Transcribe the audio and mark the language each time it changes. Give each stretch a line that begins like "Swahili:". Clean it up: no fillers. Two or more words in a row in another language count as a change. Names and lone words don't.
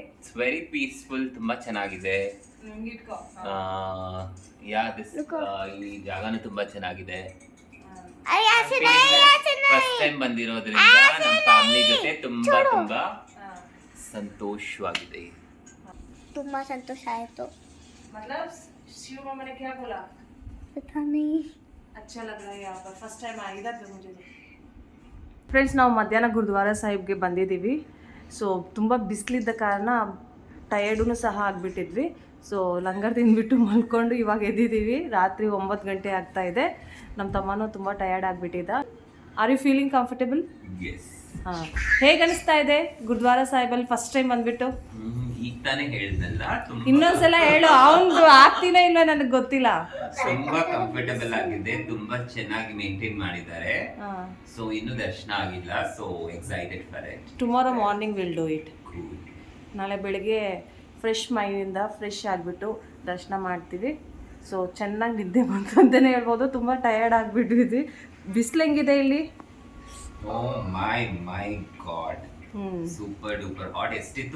English: It's very peaceful,
Kannada: ತುಂಬಾ ಚೆನ್ನಾಗಿದೆ. ಈ ಜಾಗನೂ ತುಂಬಾ ಚೆನ್ನಾಗಿದೆ.
English: first time
Kannada: ಬಂದಿರೋದ್ರಿಂದ ನಮ್ಮ ಫ್ಯಾಮಿಲಿ ಜೊತೆ ತುಂಬಾ ಸಂತೋಷವಾಗಿದೆ. ತುಂಬಾ ಸಂತೋಷ ಆಯಿತು.
Hindi: मतलब शिव मामा ने क्या बोला? पता नहीं, अच्छा लग रहा है यहाँ पर,
English: first time
Hindi: आई इधर पे मुझे.
Kannada: ಫ್ರೆಂಡ್ಸ್, ನಾವು ಮಧ್ಯಾಹ್ನ ಗುರುದ್ವಾರ ಸಾಹಿಬ್ಗೆ ಬಂದಿದ್ದೀವಿ. ಸೊ ತುಂಬ ಬಿಸಿಲಿದ್ದ ಕಾರಣ ಟಯರ್ಡೂ ಸಹ ಆಗಿಬಿಟ್ಟಿದ್ವಿ. ಸೊ ಲಂಗರ್ ತಿಂದ್ಬಿಟ್ಟು ಮಲ್ಕೊಂಡು ಇವಾಗ ಎದ್ದಿದ್ದೀವಿ. ರಾತ್ರಿ 9 ಗಂಟೆ ಆಗ್ತಾ ಇದೆ. ನಮ್ಮ ತಮ್ಮನೂ ತುಂಬ ಟಯರ್ಡ್ ಆಗಿಬಿಟ್ಟಿದ್ದ.
English: Are you feeling comfortable? ಹಾಂ.
Kannada: ಹೇಗೆ ಅನಿಸ್ತಾ ಇದೆ ಗುರುದ್ವಾರ ಸಾಹಿಬಲ್ಲಿ
English: first time
Kannada: ಬಂದ್ಬಿಟ್ಟು? ಈಗ ತಾನೇ ಹೇಳಿದ್ನಲ್ಲ, ಇನ್ನೊಂದ್ಸಲ ಹೇಳು. ಅವನು ಆಗ್ತೀನೋ ಇಲ್ವೋ ನನಗೆ ಗೊತ್ತಿಲ್ಲ. ತುಂಬಾ ಕಂಫರ್ಟೇಬಲ್ ಆಗಿದೆ, ತುಂಬಾ ಚೆನ್ನಾಗಿ ಮೇಂಟೈನ್ ಮಾಡಿದ್ದಾರೆ. ಸೊ ಇನ್ನು ದರ್ಶನ ಆಗಿಲ್ಲ, ಸೊ
English: excited for it. Tomorrow morning will do it.
Kannada: ನಾಳೆ ಬೆಳಗ್ಗೆ ಫ್ರೆಶ್ ಮೈಂಡಿಂದ ಫ್ರೆಶ್ ಆಗಿಬಿಟ್ಟು ದರ್ಶನ ಮಾಡ್ತೀವಿ. ಸೊ ಚೆನ್ನಾಗಿ ನಿದ್ದೆ ಬಂತು ಅಂತಲೇ ಹೇಳ್ಬೋದು. ತುಂಬ ಟಯರ್ಡ್ ಆಗಿಬಿಟ್ಟಿದ್ವಿ. ಬಿಸಿಲು ಹೆಂಗಿದೆ ಇಲ್ಲಿ?
English: Oh my god, super duper hot. ಎಷ್ಟಿತ್ತು?